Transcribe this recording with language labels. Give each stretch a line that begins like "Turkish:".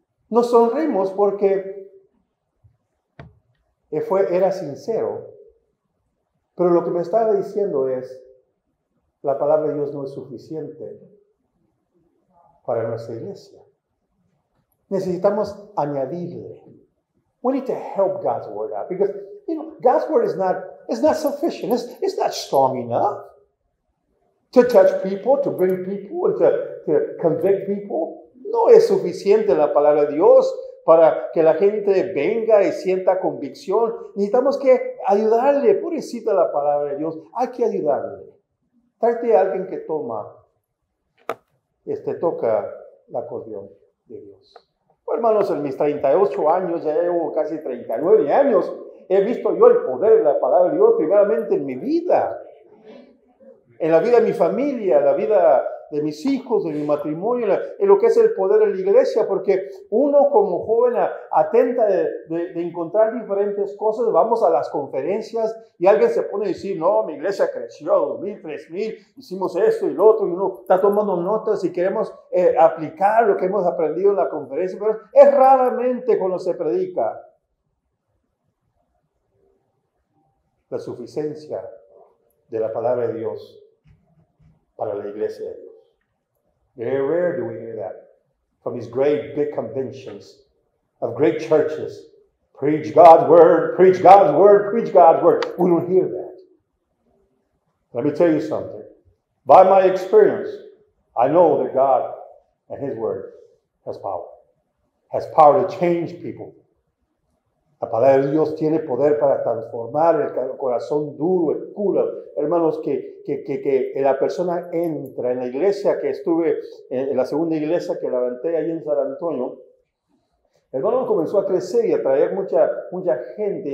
Spanish: Nos sonrimos porque era sincero. Pero lo que me estaba diciendo es, la palabra de Dios no es suficiente para nuestra iglesia. Necesitamos añadirle.
English: We need to help God's word out because, God's word is not sufficient. It's not strong enough to touch people, to bring people, and to convict people.
Spanish: No es suficiente la palabra de Dios para que la gente venga y sienta convicción. Necesitamos que ayudarle, pobrecita la palabra de Dios. Hay que ayudarle. Tráete a alguien que toca el acordeón de Dios. Bueno, hermanos, en mis 38 años, ya llevo casi 39 años, he visto yo el poder de la palabra de Dios primeramente en mi vida, en la vida de mi familia, en la vida de mis hijos, de mi matrimonio, en lo que es el poder de la iglesia, porque uno como joven atenta de encontrar diferentes cosas, vamos a las conferencias y alguien se pone a decir, no, mi iglesia creció, 2,000, 3,000, hicimos esto y lo otro, y uno está tomando notas y queremos aplicar lo que hemos aprendido en la conferencia, pero es raramente cuando se predica. La suficiencia de la palabra de Dios para la iglesia de Dios.
English: Very rare do we hear that from these great big conventions of great churches. Preach God's word, preach God's word, preach God's word. We don't hear that. Let me tell you something. By my experience, I know that God and His word has power. Has power to change people.
Spanish: La palabra de Dios tiene poder para transformar el corazón duro, el culo. Hermanos, que la persona entra en la iglesia que estuve, en la segunda iglesia que levanté ahí en San Antonio. El hermano comenzó a crecer y a traer mucha gente.